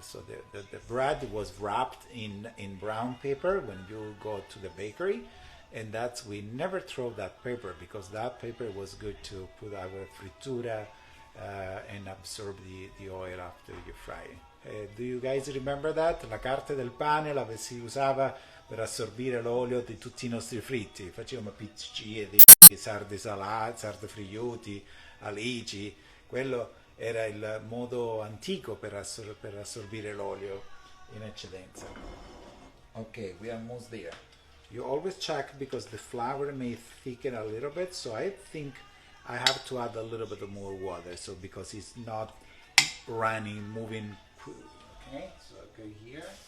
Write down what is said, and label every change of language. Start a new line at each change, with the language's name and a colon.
English: So the bread was wrapped in brown paper when you go to the bakery, and we never throw that paper, because that paper was good to put our frittura and absorb the oil after you fry. Do you guys remember that?
Italian: La carta del pane si usava per assorbire l'olio di tutti i nostri fritti. Facevamo piccine di sarde salate, sarde friuti, alici. Quello era il modo antico per assorbire l'olio in eccedenza.
English: Okay, we are almost there. You always check, because the flour may thicken a little bit, so I think I have to add a little bit more water, so because it's not running, moving. Okay, so I go here.